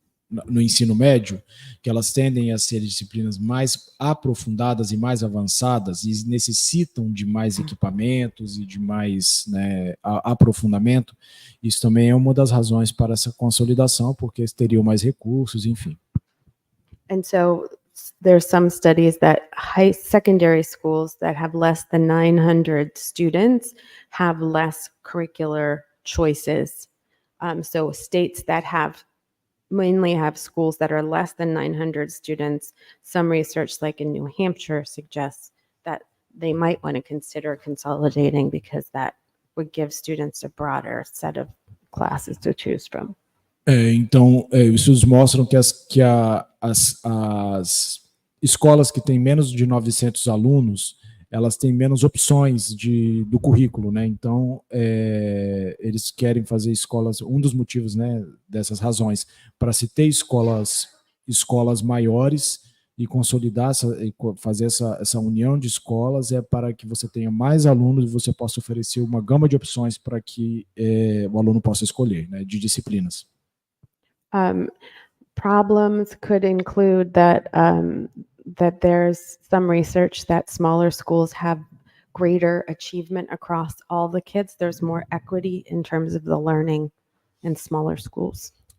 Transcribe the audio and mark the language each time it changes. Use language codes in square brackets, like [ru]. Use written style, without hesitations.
[pt] no ensino médio, que elas tendem a ser disciplinas mais aprofundadas e mais avançadas e necessitam de mais equipamentos e de mais, né, aprofundamento. Isso também é uma das razões para essa consolidação, porque eles teriam mais recursos, enfim. [en] And so there's some studies that secondary schools that have less than 900 students have less curricular choices. So states that mainly have schools that are less than 900 students, some research like in New Hampshire suggests that they might want to consider consolidating because that would give students a broader set of classes to choose from. [pt] Então, estudos mostram que as escolas que têm menos de 900 alunos, elas têm menos opções do currículo, né? Então, eles querem fazer escolas, um dos motivos, né, dessas razões, para se ter escolas maiores e consolidar, fazer essa união de escolas é para que você tenha mais alunos e você possa oferecer uma gama de opções para que o aluno possa escolher, né, de disciplinas. [en] Problems could include that there's some research that smaller schools have greater achievement across all the kids. There's more equity in terms of the learning in smaller schools.